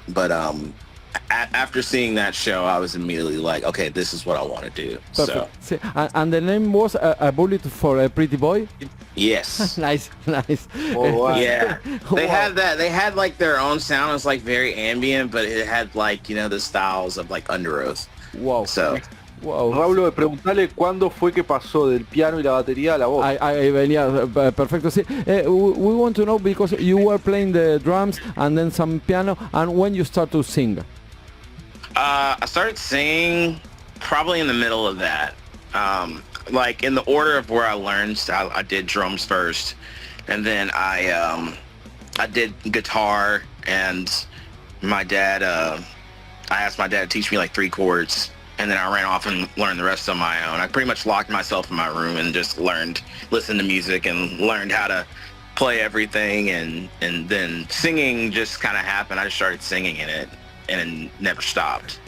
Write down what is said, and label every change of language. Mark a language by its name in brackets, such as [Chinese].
[English] But after seeing that show, I was immediately like, okay, this is what I want to do. Perfect. So. And the name was A Bullet for a Pretty Boy? Yes. Nice. Oh, wow. Yeah. They had that. They had like their own sound. It was like very ambient, but it had like, you know, the styles of like Under Oath. Wow. So. Wow. [Spanish] Raúl, preguntale cuándo fue que pasó del piano y la batería a la voz. Ahí venía, perfecto, sí. [English] We want to know because you were playing the drums and then some piano, and when you start to sing? I started singing probably in the middle of that. Like in the order of where I learned, I did drums first, and then I did guitar, and my dad, I asked my dad to teach me like 3 chords, and then I ran off and learned the rest on my own. I pretty much locked myself in my room and just listened to music and learned how to play everything, and then singing just kind of happened. I just started singing in it and never stopped.